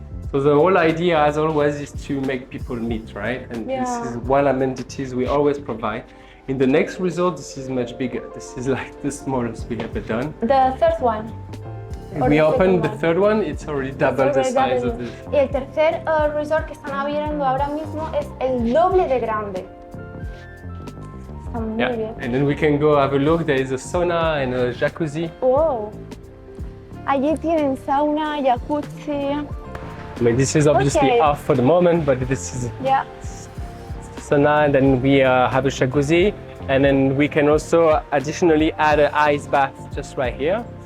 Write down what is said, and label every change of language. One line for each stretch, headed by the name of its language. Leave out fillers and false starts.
English: So the whole idea, as always, is to make people meet, right? And this is one amenities we always provide. In the next resort, this is much bigger. This is like the smallest we ever done. The third one. We opened the third one, it's already double the size of this.
Spanish: Y el tercer resort que están abriendo ahora mismo es el doble de grande. Está muy bien.
English: And then we can go have a look. There is a sauna and a jacuzzi.
Spanish: Wow. Allí tienen sauna, jacuzzi.
English: I mean, this is obviously off for the moment, but this is sauna, and then we have a jacuzzi, and then we can also additionally add an ice bath just right here.